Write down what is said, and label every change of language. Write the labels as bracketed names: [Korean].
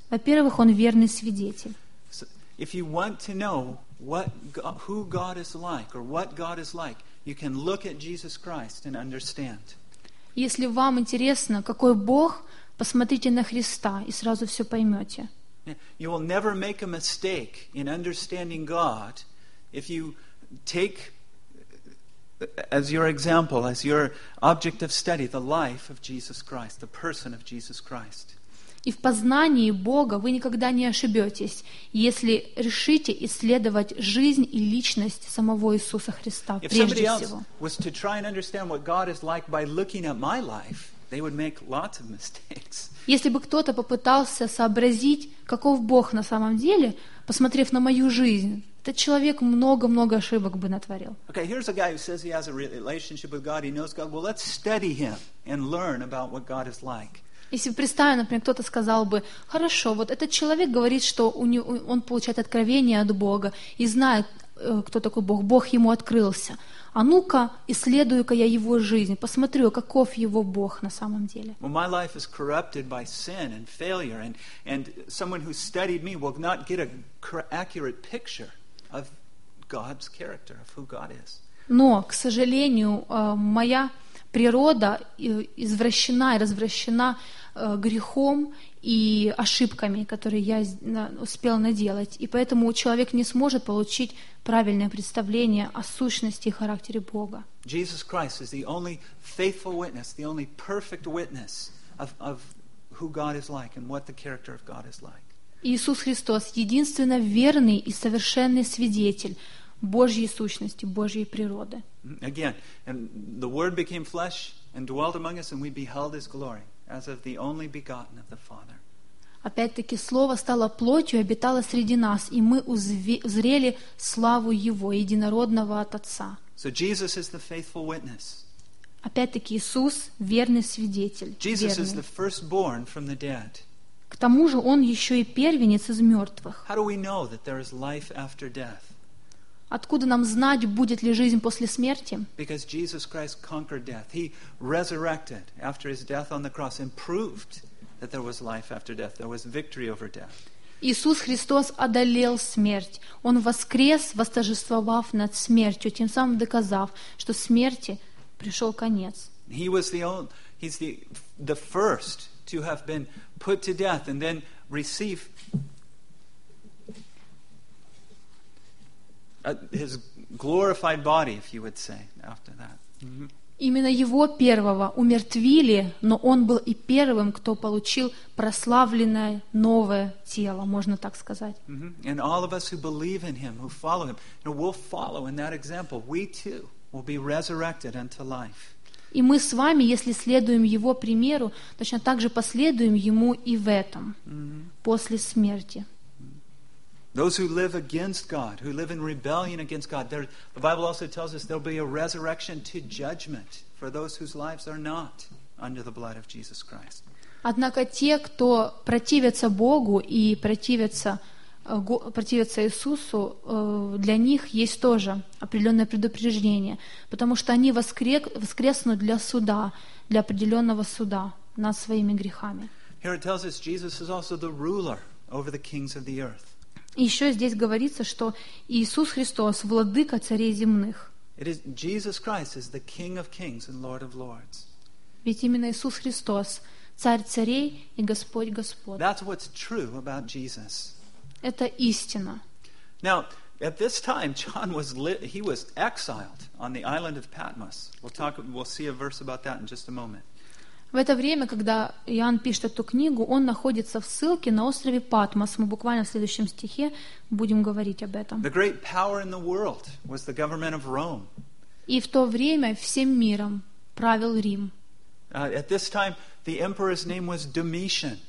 [Russian] Во-первых, Он верный свидетель. [English] If you want to know what God, who God is like or what God is like, you can look at Jesus Christ and understand. [Russian] Если вам интересно, какой Бог, посмотрите на Христа и сразу все поймете. [English] You will never make a mistake in understanding God if you take as your example, as your object of study, the life of Jesus Christ, the person of Jesus Christ. [Russian] И в познании Бога вы никогда не ошибетесь, если решите исследовать жизнь и личность самого Иисуса Христа прежде всего. [English] If somebody else was to try and understand what God is like by looking at my life, they would make lots of mistakes. [Russian] Если бы кто-то попытался сообразить, каков Бог на самом деле, посмотрев на мою жизнь, этот человек много-много ошибок бы натворил. [English] Okay, here's a guy who says he has a relationship with God, he knows God. Well, let's study him and learn about what God is like. [Russian] Если представить, например, кто-то сказал бы: хорошо, вот этот человек говорит, что он получает откровение от Бога и знает, кто такой Бог, Бог ему открылся. А ну-ка, исследую-ка я его жизнь, посмотрю, каков его Бог на самом деле. [English] Well, my life is corrupted by sin and failure, and someone who studied me will not get an accurate picture of God's character, of who God is. [Russian] Но, к сожалению, моя природа извращена и развращена грехом и ошибками, которые я успел наделать. И поэтому человек не сможет получить правильное представление о сущности и характере Бога. [English] Jesus Christ is the only faithful witness, the only perfect witness of who God is like and what the character of God is like. [Russian] Иисус Христос — единственно верный и совершенный свидетель Божьей сущности, Божьей природы. [English] Again, and the Word became flesh and dwelt among us, and we beheld His glory, as of the only begotten of the Father. [Russian] Опять-таки, Слово стало плотью и обитало среди нас, и мы узрели славу Его, единородного от Отца. [English] So Jesus is the faithful witness. [Russian] Опять-таки, Иисус — верный свидетель. [English] Jesus is the firstborn from the dead. [Russian] К тому же, Он еще и первенец из мертвых. [English] How do we know that there is life after death? [Russian] Откуда нам знать, будет ли жизнь после смерти? [English] Because Jesus Christ conquered death. He resurrected after his death on the cross and proved that there was life after death. There was victory over death. [Russian] Иисус Христос одолел смерть. Он воскрес, восторжествовав над смертью, тем самым доказав, что смерти пришел конец. [English] He was the first to have been put to death and then receive His glorified body, if you would say, after that. [Russian] Именно его первого умертвили, но он был и первым, кто получил прославленное новое тело, можно так сказать. [English] And all of us who believe in him, who follow him, and will follow in that example, we too will be resurrected unto life. [Russian] И мы с вами, если следуем его примеру, точно так же последуем ему и в этом, после смерти. [English] Those who live against God, who live in rebellion against God, the Bible also tells us there'll be a resurrection to judgment for those whose lives are not under the blood of Jesus Christ. [Russian] Однако те, кто противятся Богу и противятся Иисусу, для них есть тоже определенное предупреждение, потому что они воскреснут для суда, для определенного суда над своими грехами. [English] Here it tells us Jesus is also the ruler over the kings of the earth. [Russian] Еще здесь говорится, что Иисус Христос — владыка царей земных. [English] Jesus Christ is the King of Kings and Lord of Lords. [Russian] Ведь именно Иисус Христос — Царь царей и Господь Господ. [English] That's what's true about Jesus. [Russian] Это истина. [English] Now, at this time, John was he was exiled on the island of Patmos. We'll see a verse about that in just a moment. [Russian] В это время, когда Иоанн пишет эту книгу, он находится в ссылке на острове Патмос. Мы буквально в следующем стихе будем говорить об этом. [English] The great power in the world was the government of Rome. [Russian] И в то время всем миром правил Рим. [English] At this time, the emperor's name was Domitian.